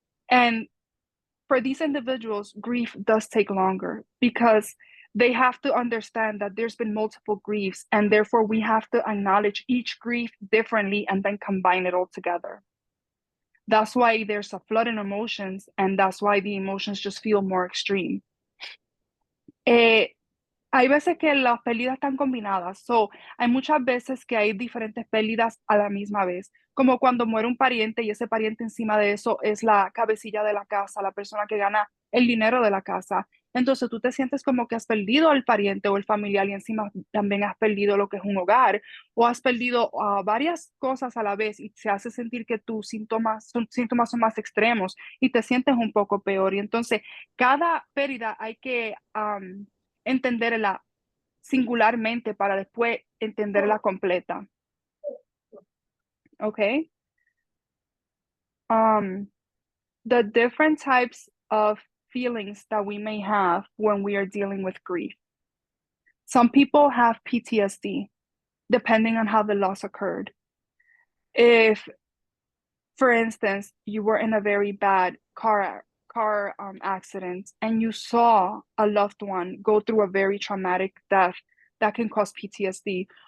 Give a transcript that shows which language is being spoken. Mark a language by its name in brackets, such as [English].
[English] And for these individuals, grief does take longer because they have to understand that there's been multiple griefs, and therefore we have to acknowledge each grief differently and then combine it all together. That's why there's a flood in emotions, and that's why the emotions just feel more extreme. [Spanish] Hay veces que las pérdidas están combinadas, [English] so [Spanish] hay muchas veces que hay diferentes pérdidas a la misma vez, como cuando muere un pariente y ese pariente encima de eso es la cabecilla de la casa, la persona que gana el dinero de la casa. Entonces tú te sientes como que has perdido al pariente o el familiar y encima también has perdido lo que es un hogar o has perdido varias cosas a la vez y se hace sentir que tus síntomas son más extremos y te sientes un poco peor. Y entonces cada pérdida hay que entenderla singularmente para después entenderla completa. Okay. [English] The different types of feelings that we may have when we are dealing with grief. Some people have PTSD, depending on how the loss occurred. If, for instance, you were in a very bad car accident and you saw a loved one go through a very traumatic death, that can cause PTSD.